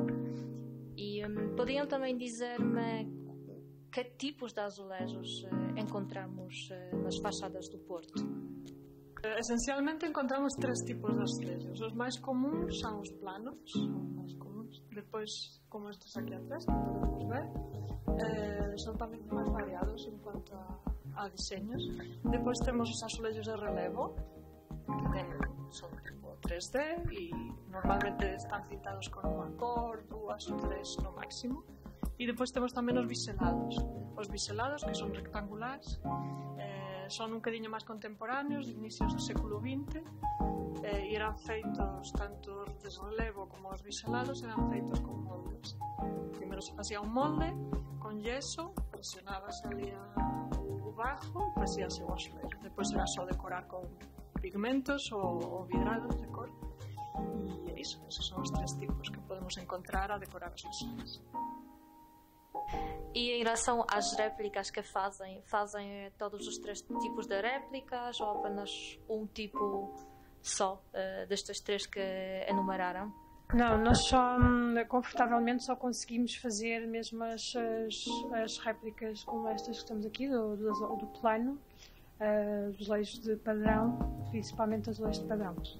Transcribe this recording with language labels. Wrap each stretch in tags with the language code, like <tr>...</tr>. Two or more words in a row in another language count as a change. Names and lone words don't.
<pt>E podiam também dizer-me que tipos de azulejos encontramos nas fachadas do Porto? Essencialmente encontramos 3 tipos de azulejos. Os mais comuns são os planos, os mais comuns. Depois, como estes aqui atrás, que podemos ver,</pt> <gl>são tamén máis variados</gl> <es>en cuanto a diseños.</es> <gl>Depois temos os azulejos de relevo, que son tipo 3D e normalmente están pintados con unha cor, 2 ou 3 no máximo. E depois temos tamén os biselados. Os biselados, que son rectangulares, son un bocadinho máis contemporáneos, de inicios do século XX, e eran feitos, tanto os de relevo como os biselados, eran feitos con moldes. Primeiro se facía un molde con yeso, presionabas ali o bajo e facíase o azulejo. Depois era só decorar con pigmentos ou vidrados de cor. E é iso, esos son os 3 tipos que podemos encontrar a decorar as fachadas.</gl> <pt>E em relação às réplicas que fazem todos os 3 tipos de réplicas ou apenas um tipo só destes 3 que enumeraram? Não, nós só confortavelmente só conseguimos fazer mesmo as réplicas como estas que estamos aqui do plano, azulejos de padrão, principalmente azulejos de padrão.</pt>